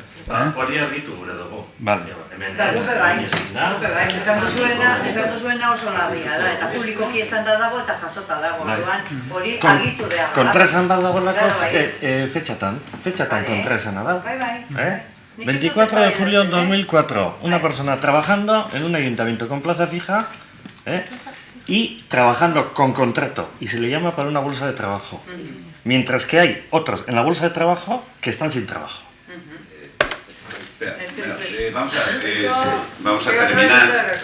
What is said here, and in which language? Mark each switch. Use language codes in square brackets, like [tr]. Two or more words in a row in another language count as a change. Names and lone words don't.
[eu] Hori argitu gure dugu. Vale. Da, gupe bai, esan duzuena oso larria da, eta publikoki esan da dago eta jasota dago, hori argitu behar da. Kontraesan bat dagoelako fetxatan kontraesana da. Bai. [es] 24 de julio de 2004, una persona trabajando en un ayuntamiento con plaza fija y trabajando con contrato, y se le llama para una bolsa de trabajo. Mientras que hay otros en la bolsa de trabajo que están sin trabajo. Vamos a terminar.